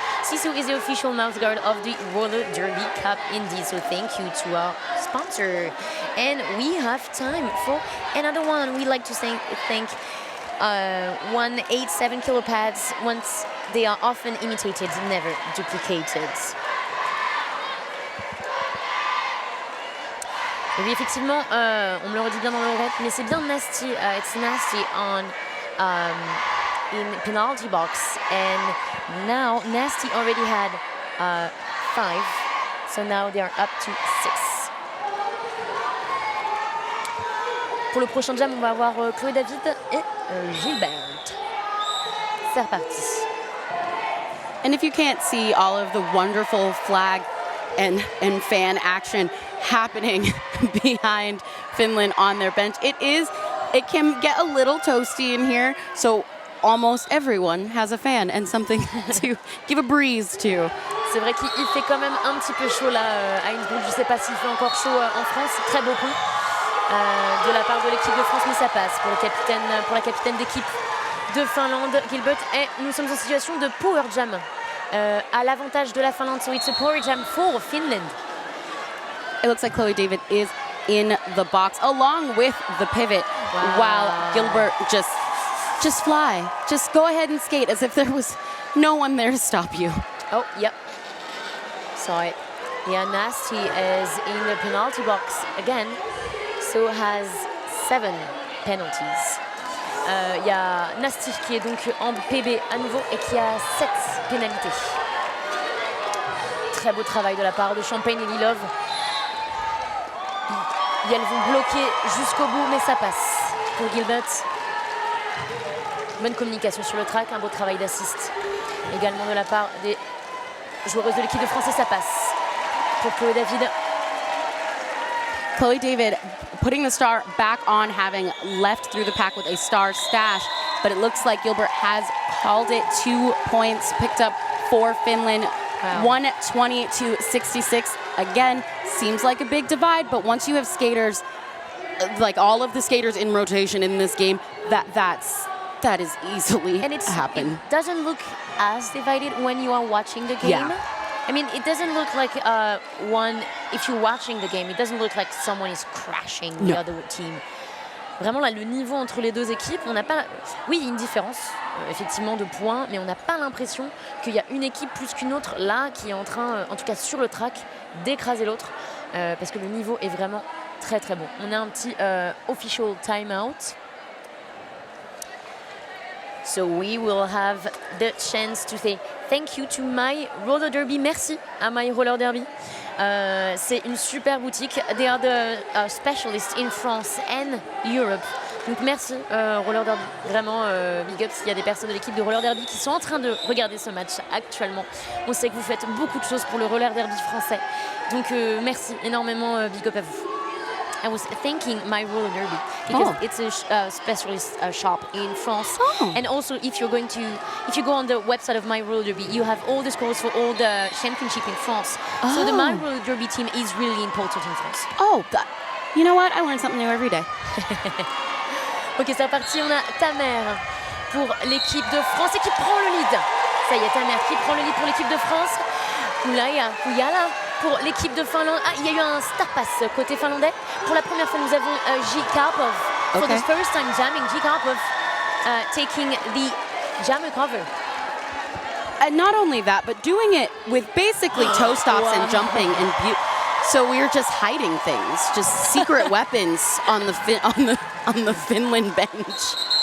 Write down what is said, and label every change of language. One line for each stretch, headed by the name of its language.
English: Sisu is the official mouse guard of the Roller Derby Cup indeed, so thank you to our sponsor. And we have time for another one. We like to thank 187 kilo pads. Once they are often imitated, never duplicated.
French: Oui, effectivement, on me le redit bien dans l'oreille, mais c'est bien Nasty.
English: It's Nasty on in penalty box, and now Nasty already had 5, so now they are up to 6.
French: Pour le prochain jam, on va avoir Chloé David et Gilbert. C'est reparti.
English: And if you can't see all of the wonderful flag and fan action happening behind Finland on their bench, it is It can get a little toasty in here, so almost everyone has a fan and something to give a breeze to.
French: C'est vrai qu'il fait quand même un petit peu chaud là à Innsbruck. Je ne sais pas s'il fait encore chaud en France. Très beau pont de la part de l'équipe de France, mais ça passe pour la capitaine d'équipe de Finlande, Gilbert. Et nous sommes en situation de power jam à l'avantage de la Finlande.
English: So it's a power jam for Finland. It looks like Chloe David is in the box along with the pivot, while Gilbert just fly. Just go ahead and skate as if there was no one there to stop you. Oh, yep. Saw it. Yeah, Nasty is in the penalty box again, so has 7 penalties.
French: Il y a Nasty qui est donc en PB à nouveau et qui a 7 pénalités. Très beau travail de la part de Champagne et Lilov. Et elles vont bloquer jusqu'au bout, mais ça passe pour Gilbert. Bonne communication sur le track, un beau travail d'assist également de la part des joueuses de l'équipe de France et ça passe pour Chloé David.
English: Chloe David putting the star back on, having left through the pack with a star stash, but it looks like Gilbert has called it. 2 points picked up for Finland. Wow. 120 to 66. Again, seems like a big divide, but once you have skaters, like all of the skaters in rotation in this game, that is easily happen. It doesn't look as divided when you are watching the game. Yeah. I mean, it doesn't look like if you're watching the game, it doesn't look like someone is crashing the other team.
French: Vraiment, là, le niveau entre les deux équipes, on n'a pas... Oui, il y a une différence, effectivement, de points, mais on n'a pas l'impression qu'il y a une équipe plus qu'une autre, là, qui est en train, en tout cas sur le track, d'écraser l'autre, parce que le niveau est vraiment très, très bon. On a un petit official timeout.
English: So we will have the chance to say thank you to My Roller Derby.
French: Merci à My Roller Derby. C'est une super boutique.
English: They are the specialists in France and Europe.
French: Donc merci Roller Derby. Vraiment big up s'il y a des personnes de l'équipe de Roller Derby qui sont en train de regarder ce match actuellement. On sait que vous faites beaucoup de choses pour le Roller Derby français. Donc merci énormément, big up à vous.
English: I was thanking My Roller Derby because it's a specialist shop in France, and also if you go on the website of My Roller Derby, you have all the scores for all the championship in France. So the My Roller Derby team is really important in France. You know what? I learn something new every day.
French: Ok, c'est reparti. On a Tamer pour l'équipe de France et qui prend le lead. Ça y est, Tamer qui prend le lead pour l'équipe de France. Kuyala pour l'équipe de Finlande. Ah, il y a eu un star pass côté finlandais. Pour la première fois, nous avons J. Karpov.
English: For the first time jamming, J. Karpov taking the jammer cover. And not only that, but doing it with basically toe stops and jumping and so we were just hiding things, just secret weapons on the Finland bench.